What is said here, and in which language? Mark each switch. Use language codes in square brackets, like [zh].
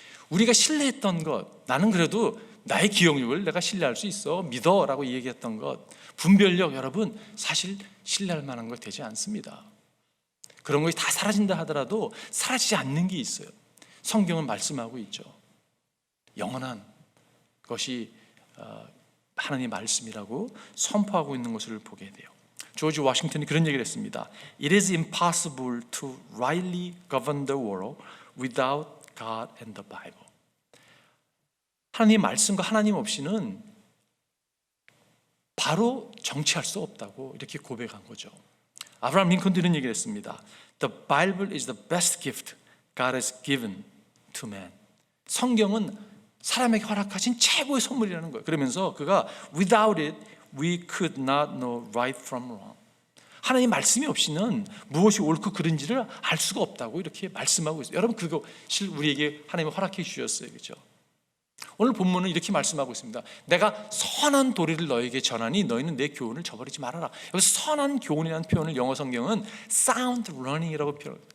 [ko] 우리가 신뢰했던 것, 나는 그래도 나의 기억력을 내가 신뢰할 수 있어, 믿어라고 얘기했던 것, 분별력, 여러분, 사실 신뢰할 만한 것 되지 않습니다. 그런 것이 다 사라진다 하더라도 사라지지 않는 게 있어요. 성경은 말씀하고 있죠. 영원한 것이 하나님의 말씀이라고 선포하고 있는 것을 보게 돼요. 조지 워싱턴이 그런 얘기를 했습니다. [en] It is impossible to rightly govern the world without God and the Bible. [ko] 하나님의 말씀과 하나님 없이는 바로 정치할 수 없다고 이렇게 고백한 거죠. 아브라함 링컨도 이런 얘기를 했습니다. [en] The Bible is the best gift God has given to man. [ko] 성경은 사람에게 허락하신 최고의 선물이라는 거예요. 그러면서 그가 [en] Without it, we could not know right from wrong. [ko] 하나님의 말씀이 없이는 무엇이 옳고 그른지를 알 수가 없다고 이렇게 말씀하고 있어요. 여러분, 그거 우리에게 하나님이 허락해 주셨어요. 그렇죠? 오늘 본문은 이렇게 말씀하고 있습니다. 내가 선한 도리를 너에게 전하니 너희는 내 교훈을 저버리지 말아라. 여기서 선한 교훈이라는 표현을 영어 성경은 sound learning이라고 표현해요.